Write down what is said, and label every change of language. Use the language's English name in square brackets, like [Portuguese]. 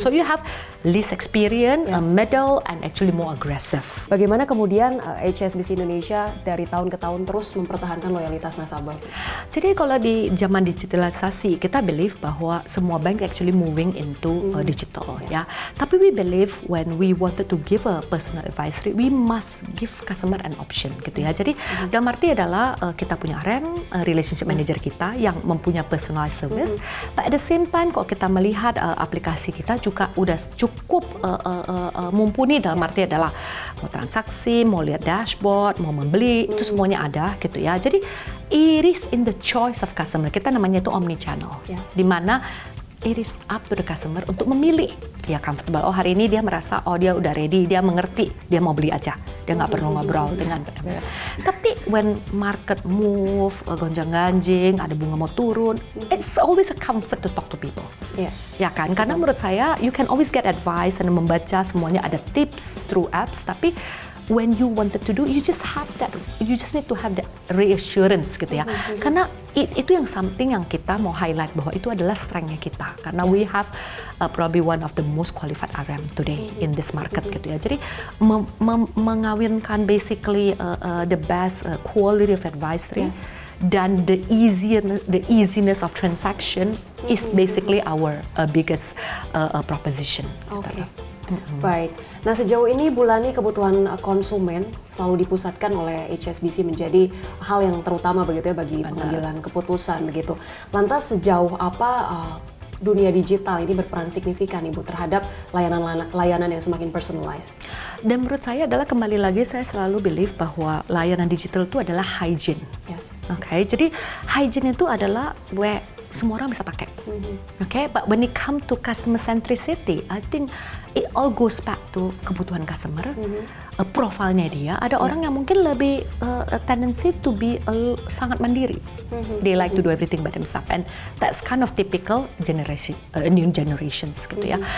[English] So you have least experience, middle, and actually more aggressive. [Indonesian] Bagaimana kemudian HSBC Indonesia dari tahun ke tahun terus mempertahankan loyalitas nasabah? Jadi kalau di zaman digitalisasi, kita believe bahwa semua bank [English] actually moving into digital [Indonesian] ya. Tapi [English] we believe when we wanted to give a personal advisory, we must give customer an option gitu ya. [Indonesian] Jadi dalam arti adalah kita punya RM, relationship manager kita yang mempunyai personalized service. [English] But at the same time, [Indonesian] kalau kita melihat aplikasi kita juga udah cukup mumpuni, dalam arti adalah mau transaksi, mau lihat dashboard, mau membeli, itu semuanya ada gitu ya. Jadi [English] it is in the choice of customer. [Indonesian] Kita namanya itu omni channel, di mana [English] it is up to the customer [Indonesian] untuk memilih dia comfortable. Oh hari ini dia merasa dia udah ready, dia mengerti, dia mau beli aja. dia nggak perlu ngobrol dengan. [English] Tapi when market move, [Indonesian] gonjang-ganjing, ada bunga mau turun, [English] it's always a comfort to talk to people. [Indonesian] Ya kan, karena menurut saya [English] you can always get advice [Indonesian] dan membaca semuanya ada tips [English] through apps, tapi when you wanted to do, you just need to have that reassurance gitu ya. [Indonesian] Karena itu yang something yang kita mau highlight bahwa itu adalah strength-nya kita. Karena [English] we have probably one of the most qualified RM today in this market gitu ya. [Indonesian] Jadi mengawinkan [English] basically the best quality of advisory dan the easiness of transaction is basically our biggest proposition. [Indonesian] Oke. Baik. Nah, sejauh ini Bulani kebutuhan konsumen selalu dipusatkan oleh HSBC menjadi hal yang terutama begitu ya bagi pengambilan keputusan begitu. Lantas sejauh apa dunia digital ini berperan signifikan Ibu terhadap layanan yang semakin personalized? Dan menurut saya adalah kembali lagi saya selalu believe bahwa layanan digital itu adalah hygiene. Oke, jadi hygiene itu adalah where semua orang bisa pakai. [English] Okay, but when it come to customer centricity, I think it all goes back to [Indonesian] kebutuhan customer, profilnya dia. Ada orang yang mungkin lebih [English] tendency to be [Indonesian] sangat mandiri. [English] They like to do everything by themselves, and that's kind of typical generation, new generations gitu ya.